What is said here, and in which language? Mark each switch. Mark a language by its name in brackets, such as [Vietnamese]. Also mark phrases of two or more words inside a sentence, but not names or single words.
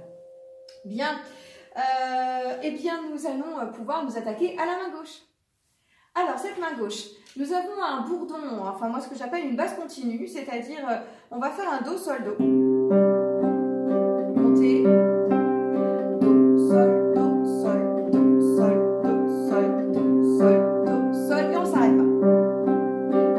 [French] Bien. Eh bien, nous allons pouvoir nous attaquer à la main gauche. Alors, cette main gauche, nous avons un bourdon, enfin moi ce que j'appelle une basse continue, c'est-à-dire on va faire un Do, Sol, Do. Monter. Do, Sol, Do, Sol, Do, Sol, Do, Sol, Do, Sol, Do, Sol, et on ne s'arrête pas.